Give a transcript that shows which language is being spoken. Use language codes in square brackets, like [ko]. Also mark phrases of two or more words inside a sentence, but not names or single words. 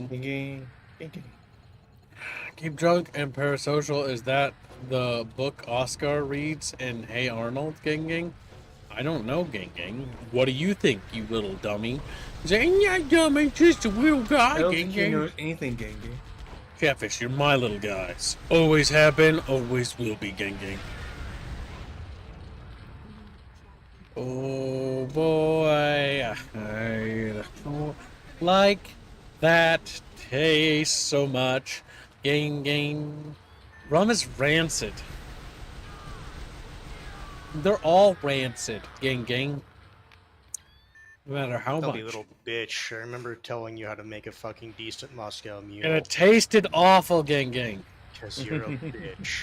[en] Gang gang. Gang gang. Keep Drunk and Parasocial, is that the book Oscar reads in Hey Arnold, gang gang? I don't know, gang gang. What do you think, you little dummy? Saying, yeah, dummy, just a little guy, I don't gang think he gang. knows anything, gang gang. Chatfish, you're my little guys. Always have been, always will be, gang gang. Oh boy, I don't like that taste so much. Gang gang. Rum is rancid. They're all rancid, gang gang. No matter how much. You little bitch. I remember telling you how to make a fucking decent Moscow Mule. And it tasted awful, gang gang. Because you're a bitch.